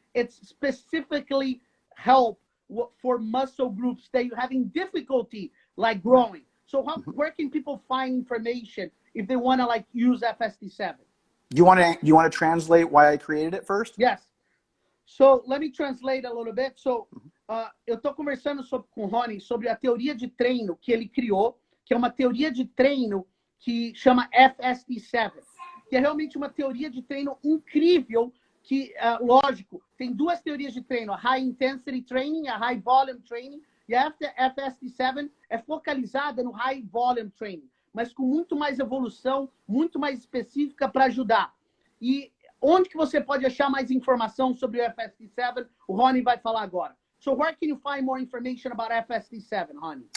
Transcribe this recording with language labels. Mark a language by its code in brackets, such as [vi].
[en] It's specifically help for muscle groups that you're having difficulty like growing. So where can people find information if they want to like use FST7? You want to translate why I created it first? Yes. So let me translate a little bit. [pt] So eu estou conversando com o Hany sobre a teoria de treino que ele criou, que é uma teoria de treino que chama FST7, que é realmente uma teoria de treino incrível que, lógico, tem duas teorias de treino, a High Intensity Training, a High Volume Training, e a FST7 é focalizada no High Volume Training, mas com muito mais evolução, muito mais específica para ajudar. E onde que você pode achar mais informação sobre o FST7? O Hany vai falar agora. [en] So where can you find more information about FST7, Hany?